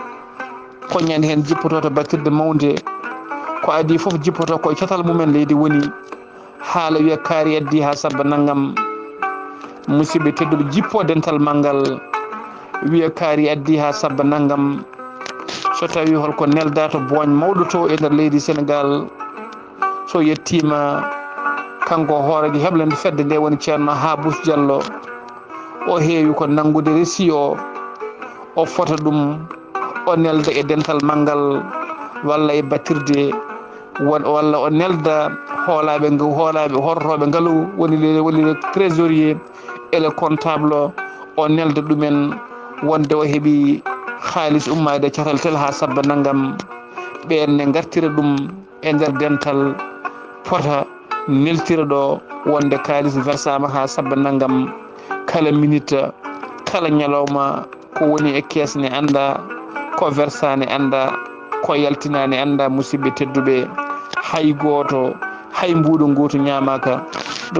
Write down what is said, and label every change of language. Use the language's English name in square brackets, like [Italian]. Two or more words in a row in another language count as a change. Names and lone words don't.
[Fula] ko ñande hen jippoto to battirde mawde ko adi foof jippoto koye catal mumen leydi woni haala wiya kaari addi ha sabba naggam musidɓe tedduɓe jippo dental manggal wiya kaari addi ha sabba naggam so tawi holko nelda to boñ mawɗo to e nder leydi Sénégal so yettima kanko hoorejo heblande fedde nde woni ceerno Habous Diallo o heewi ko nangude resi o fota ɗum o nelda e dental manggal walla e battirde walla o nelda hoolaɓe hortoɓe ngaalu woni [French] le trésorier et le comptable [Fula] o nelda ɗumen wonde o heeɓi haalis ummade catal tel ha sabba naggam ɓenne gartira ɗum e nder dental fota neltira ɗo wonde kalis versama ha sabba naggam kala minute kala ñalawma ko woni e kees ne anda ko versane anda ko yaltinani anda musidɓe tedduɓe hay goto hay mbuɗo goto ñamaka ɗum